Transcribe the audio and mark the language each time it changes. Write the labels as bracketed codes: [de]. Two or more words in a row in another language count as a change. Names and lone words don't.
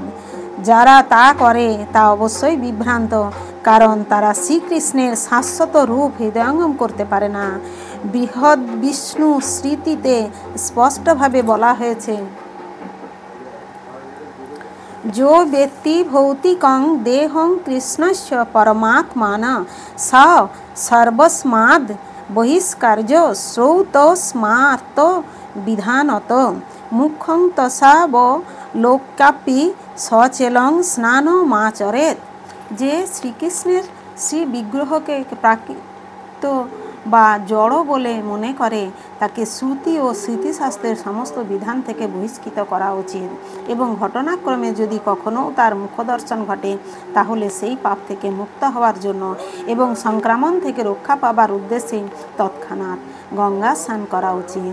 [bn] যারা তা করে তা অবশ্যই বিভ্রান্ত, কারণ তারা শ্রীকৃষ্ণের শাশ্বত রূপ হৃদয়ঙ্গম করতে পারে না। বৃহৎ বিষ্ণু স্মৃতিতে স্পষ্টভাবে বলা হয়েছে, [sa] जो वेत्ति भौतिकं देहं कृष्णस्य परमात्माना स सर्वस्माद् बहिष्कार्य श्रौतस्मात् विधानत मुखं तसावलोक्यापि सचेलं स्नानमाचरेत्। [bn] যে শ্রীকৃষ্ণের শ্রী বিগ্রহকে প্রাকৃত বা জড় বলে মনে করে তাকে শ্রুতি ও স্মৃতিশাস্ত্রের সমস্ত বিধান থেকে বহিষ্কৃত করা উচিত, এবং ঘটনাক্রমে যদি কখনও তার মুখদর্শন ঘটে তাহলে সেই পাপ থেকে মুক্ত হওয়ার জন্য এবং সংক্রমণ থেকে রক্ষা পাবার উদ্দেশ্যে তৎক্ষণাৎ গঙ্গা স্নান করা উচিত।